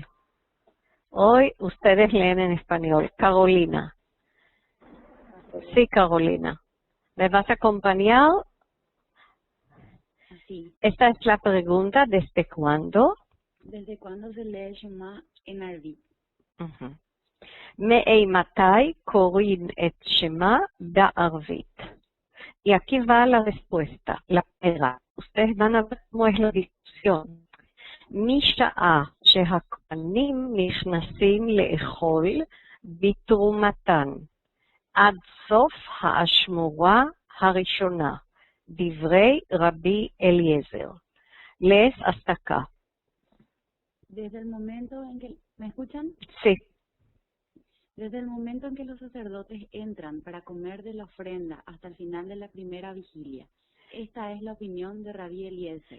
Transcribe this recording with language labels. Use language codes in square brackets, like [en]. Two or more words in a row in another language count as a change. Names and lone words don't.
[es] Hoy ustedes leen en español. Carolina. Sí, Carolina. ¿Me vas a acompañar? Sí. Esta es la pregunta, ¿desde cuándo? ¿Desde cuándo se lee Shema en Arvit? [he] מאימתי קוראים את שמע בערבית. [es] Y aquí va la respuesta, la primera. Ustedes van a ver cómo es la discusión. [he] משעה שהכהנים נכנסים לאכול בתרומתן, עד סוף האשמורה הראשונה, דברי רבי אליעזר. [es] lees hasta acá. Desde el momento en que... ¿Me escuchan? Sí. Desde el momento en que los sacerdotes entran para comer de la ofrenda hasta el final de la primera vigilia. Esta es la opinión de Rabí Eliezer.